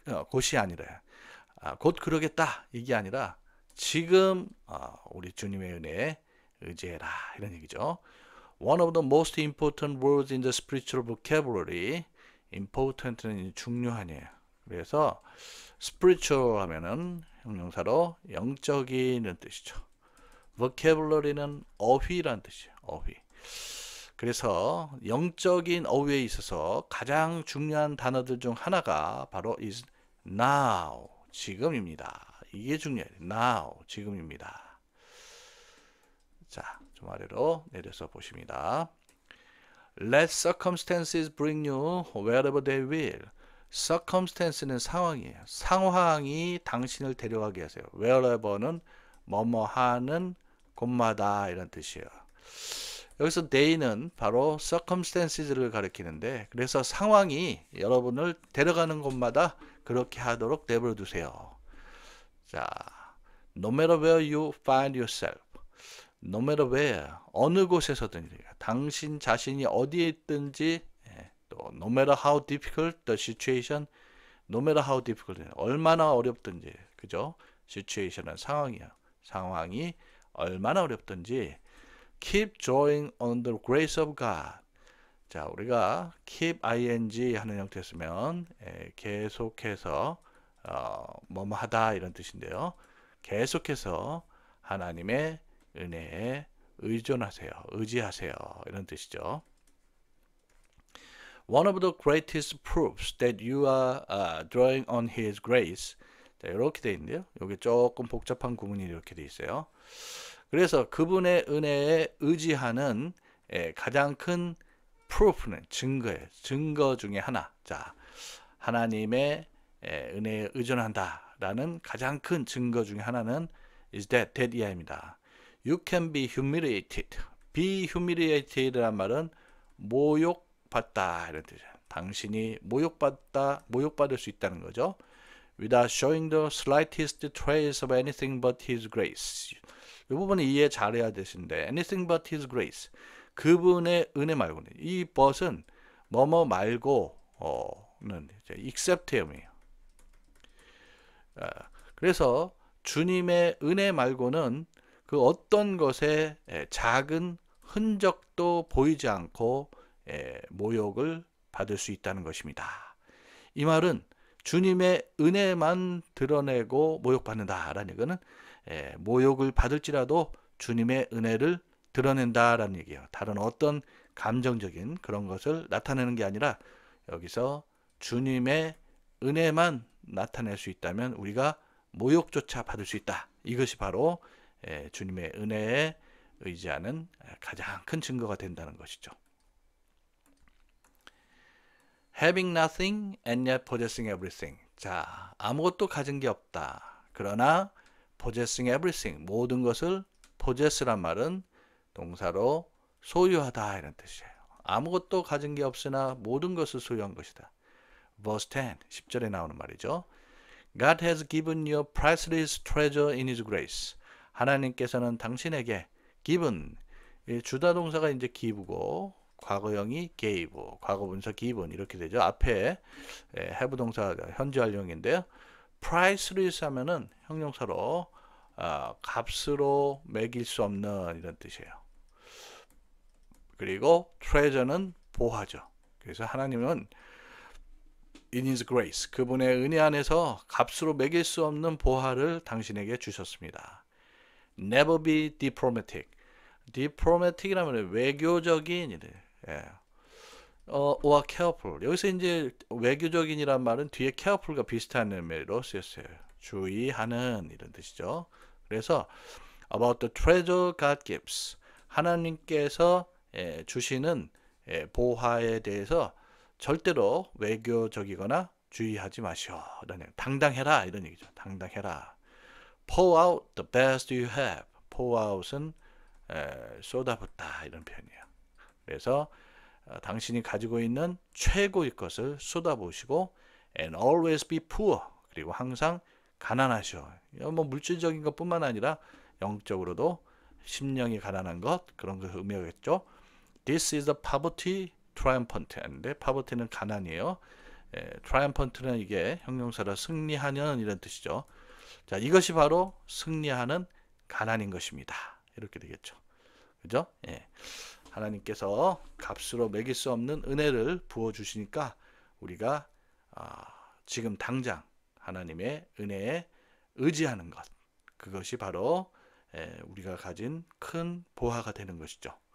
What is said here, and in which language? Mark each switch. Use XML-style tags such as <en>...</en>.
<ko>곧이 아니라 곧 그러겠다 이게 아니라 지금 우리 주님의 은혜에 의지해라 이런 얘기죠.</ko> <en>One of the most important words in the spiritual vocabulary.</en> <ko>important는 중요하네요. 그래서 spiritual 하면은 형용사로 영적인 뜻이죠. vocabulary는 어휘란 뜻이에요. 어휘. 그래서 영적인 어휘에 있어서 가장 중요한 단어들 중 하나가 바로</ko> <en>is now,</en> <ko>지금입니다. 이게 중요해요. now, 지금입니다. 자, 좀 아래로 내려서 보십니다.</ko> <en>Let circumstances bring you wherever they will.</en> <ko>circumstance는 상황이에요. 상황이 당신을 데려가게 하세요. wherever는 뭐뭐 하는 곳마다 이런 뜻이에요. 여기서 they는 바로 circumstances를 가리키는데 그래서 상황이 여러분을 데려가는 곳마다 그렇게 하도록 내버려 두세요.</ko> <en>자, no matter where you find yourself. no matter where,</en> <ko>어느 곳에서든 당신 자신이 어디에 있든지 또</ko> <en>no matter how difficult the situation, no matter how difficult,</en> <ko>얼마나 어렵든지 그죠? situation은 상황이에요. 상황이 얼마나 어렵든지</ko> <en>keep drawing on the grace of God.</en> <ko>자, 우리가 keep ing 하는 형태 쓰면 계속해서 뭐뭐 하다 이런 뜻인데요. 계속해서 하나님의 은혜에 의존하세요. 의지하세요. 이런 뜻이죠.</ko> <en>One of the greatest proofs that you are drawing on His grace.</en> <ko>자, 이렇게 돼 있는데요. 여기 조금 복잡한 구문이 이렇게 돼 있어요. 그래서 그분의 은혜에 의지하는 가장 큰 proof는 증거예요. 증거 중에 하나. 자, 하나님의 은혜에 의존한다라는 가장 큰 증거 중에 하나는</ko> <en>is that</en> <ko>이하입니다.</ko> <en>You can be humiliated.</en> <ko>be humiliated란 말은 모욕받다 이런 뜻이에요. 당신이 모욕받을 수 있다는 거죠.</ko> <en>Without showing the slightest trace of anything but His grace.</en> <ko>이 부분은 이해 잘해야 되시는데</ko> <en>anything but His grace.</en> <ko>그분의 은혜 말고는 이 but은 뭐뭐 말고는 except이에요. 그래서 주님의 은혜 말고는 그 어떤 것에 작은 흔적도 보이지 않고 모욕을 받을 수 있다는 것입니다. 이 말은 주님의 은혜만 드러내고 모욕받는다라는 얘기는 모욕을 받을지라도 주님의 은혜를 드러낸다라는 얘기예요. 다른 어떤 감정적인 그런 것을 나타내는 게 아니라 여기서 주님의 은혜만 나타낼 수 있다면 우리가 모욕조차 받을 수 있다. 이것이 바로 주님의 은혜에 의지하는 가장 큰 증거가 된다는 것이죠.</ko> <en>Having nothing and yet possessing everything.</en> <ko>자, 아무것도 가진 게 없다. 그러나</ko> <en>possessing everything.</en> <ko>모든 것을 possess란 말은 동사로 소유하다 이런 뜻이에요. 아무것도 가진 게 없으나 모든 것을 소유한 것이다. verse 10, 10절에 나오는 말이죠.</ko> <en>God has given you priceless treasure in His grace.</en> <ko>하나님께서는 당신에게 given, 주다 동사가 이제 give고 과거형이 gave, 과거 분사 given 이렇게 되죠. 앞에 have 동사 현재 완료형인데요. priceless 하면은 형용사로 값으로 매길 수 없는 이런 뜻이에요. 그리고 treasure는 보화죠. 그래서 하나님은</ko> <en>in His grace,</en> <ko>그분의 은혜 안에서 값으로 매길 수 없는 보화를 당신에게 주셨습니다.</ko> <en>Never be diplomatic. diplomatic이라면</en> <ko>외교적인 일,</ko> <en>or careful.</en> <ko>여기서 이제 외교적인이란 말은 뒤에 careful과 비슷한 의미로 쓰였어요. 주의하는 이런 뜻이죠. 그래서</ko> <en>about the treasure God gives.</en> <ko>하나님께서 주시는 보화에 대해서 절대로 외교적이거나 주의하지 마시오. 당당해라 이런 얘기죠. 당당해라.</ko> <en>Pour out the best you have.</en> <ko>Pour out은 쏟아붓다 이런 표현이에요. 그래서 당신이 가지고 있는 최고의 것을 쏟아부으시고</ko> <en>and always be poor.</en> <ko>그리고 항상 가난하시오. 뭐 물질적인 것뿐만 아니라 영적으로도 심령이 가난한 것 그런 것을 의미하겠죠.</ko> <en>This is the poverty triumphant.</en> <ko>하는데 poverty는 가난이에요. triumphant는 이게 형용사라 승리하는 이런 뜻이죠. 자, 이것이 바로 승리하는 가난인 것입니다. 이렇게 되겠죠. 그죠? 예. 하나님께서 값으로 매길 수 없는 은혜를 부어 주시니까 우리가 지금 당장 하나님의 은혜에 의지하는 것, 그것이 바로 우리가 가진 큰 보화가 되는 것이죠.</ko>